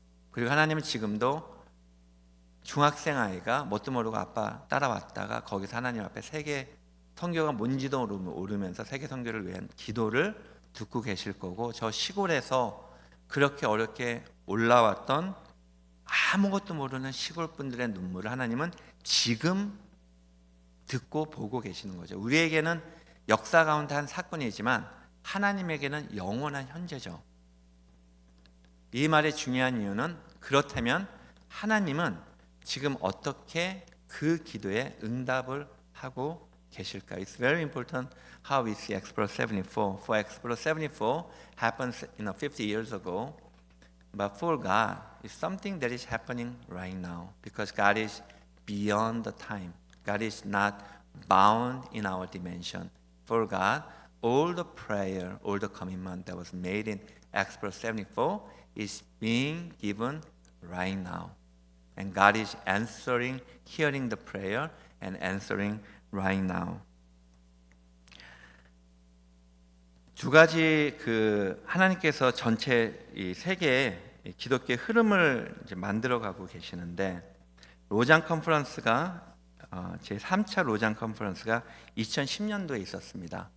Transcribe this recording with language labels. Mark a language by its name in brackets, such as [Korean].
[Korean] 그리고 하나님은 지금도 중학생 아이가 뭣도 모르고 아빠 따라왔다가 거기서 하나님 앞에 세계 선교가 뭔지도 모르면서 세계 선교를 위한 기도를 듣고 계실 거고, 저 시골에서 그렇게 어렵게 올라왔던 아무것도 모르는 시골 분들의 눈물을 하나님은 지금 듣고 보고 계시는 거죠. 우리에게는 역사 가운데 한 사건이지만 하나님에게는 영원한 현재죠. 이 말의 중요한 이유는 그렇다면 하나님은 지금 어떻게 그 기도에 응답을 하고 계실까? [English] It's very important how we see Explorer 74. For Explorer 74 happens 50 years ago, but for God, it's something that is happening right now because God is beyond the time. God is not bound in our dimension. For God, all the prayer, all the commitment that was made in Explorer 74 is being given right now. And God is answering, hearing the prayer and answering right now. [Korean] 두 가지 하나님께서 전체 이 세계의 기독교의 흐름을 이제 만들어가고 계시는데 로잔 컨퍼런스가 제 3차 로잔 컨퍼런스가 2010년도에 있었습니다.